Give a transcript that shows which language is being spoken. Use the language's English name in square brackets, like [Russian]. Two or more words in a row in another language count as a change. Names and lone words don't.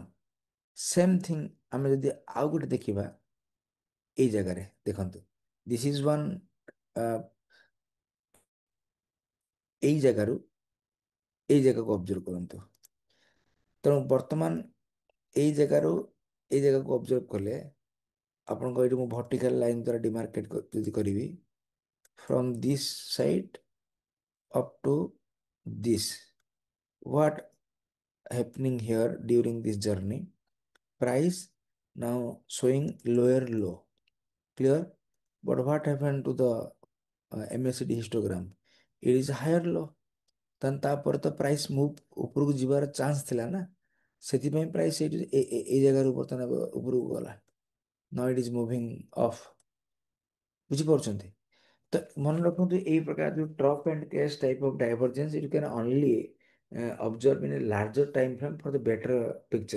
[English] same thing [Odia] ଆମେ ଯଦି ଆଉ ଗୋଟେ ଦେଖିବା ଏଇ ଜାଗାରେ ଦେଖନ୍ତୁ, [English] this is one [Odia] ଏଇ ଜାଗାରୁ ଏଇ ଜାଗାକୁ ଅବଜର୍ଭ କରନ୍ତୁ। ତେଣୁ ବର୍ତ୍ତମାନ ଏଇ ଜାଗାରୁ ଏଇ ଜାଗାକୁ ଅବଜର୍ଭ କଲେ ଆପଣଙ୍କ ଏଇଠି ମୁଁ [English] vertical line [Odia] ଦ୍ୱାରା ଡିମାର୍କେଟ ଯଦି କରିବି [English] from this side up to this, what happening here during this journey, price now showing lower low, clear? But what happened to the MACD histogram, it is higher low। [Odia] ତାହେଲେ ତାପରେ ତ [English] price move [Odia] ଉପରକୁ ଯିବାର ଚାନ୍ସ ଥିଲା ନା, ସେଥିପାଇଁ ପ୍ରାଇସ୍ ଏଇଠି ଏଇ ଜାଗାରୁ ବର୍ତ୍ତମାନ ଉପରକୁ ଗଲା। [English] now it is moving off. ବୁଝିପାରୁଛନ୍ତି? [Odia] ତ ମନେ ରଖନ୍ତୁ ଏଇ ପ୍ରକାର ଯୋଉ [English] trough and crest type of divergence it can only observe in a larger time frame for the better picture.